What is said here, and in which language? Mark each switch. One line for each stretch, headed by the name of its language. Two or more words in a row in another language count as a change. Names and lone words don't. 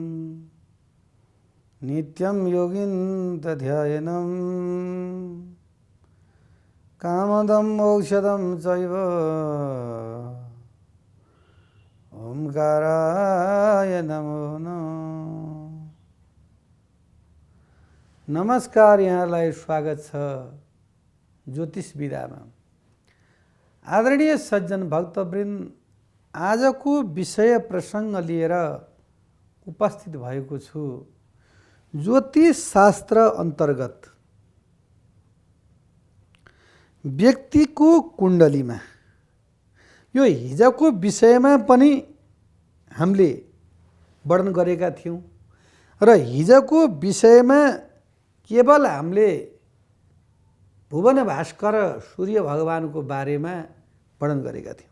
Sanskrit: नित्यं योगिन्तं कामदं मोक्षदं चैव ओंकाराय नमो नमः।
Nepali: नमस्कार, यहाँलाई स्वागत छ ज्योतिष विधामा। आदरणीय सज्जन भक्तवृन्द, आजको विषय प्रसङ्ग लिएर उपस्थित भएको छु। ज्योतिष शास्त्र अन्तर्गत व्यक्तिको कुण्डलीमा, यो हिजोको विषयमा पनि हामीले वर्णन गरेका थियौँ र हिजोको विषयमा केवल हामीले भुवन भास्कर सूर्य भगवानको बारेमा वर्णन गरेका थियौँ।